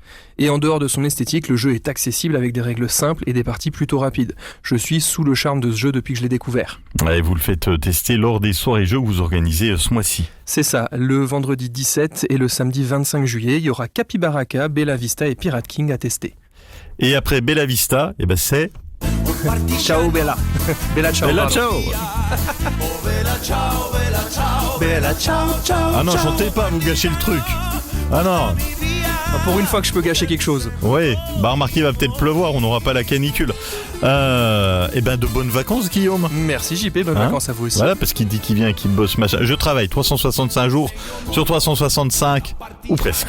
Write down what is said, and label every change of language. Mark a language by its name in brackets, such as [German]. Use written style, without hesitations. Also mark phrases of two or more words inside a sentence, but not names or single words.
[French] Et en dehors de son esthétique, le jeu est accessible avec des règles simples et des parties plutôt rapides. Je suis sous le charme de ce jeu depuis que je l'ai découvert. Et vous le faites tester lors des soirées jeux que vous organisez ce mois-ci. C'est ça, le vendredi 17 et le samedi 25 juillet, il y aura Capybaraca, Bella Vista et Pirate King à tester. Et après Bella Vista, c'est... [Italian] Ciao Bella. Bella ciao. Bella ciao. Bella ciao ciao. [French] Ah non, chantez pas, vous gâchez le truc. Ah non. Pour une fois que je peux gâcher quelque chose. Oui, remarquez, il va peut-être pleuvoir, on n'aura pas la canicule. De bonnes vacances Guillaume. Merci JP, bonnes vacances à vous aussi. Voilà, parce qu'il dit qu'il vient, qu'il bosse machin. Je travaille 365 jours sur 365, ou presque.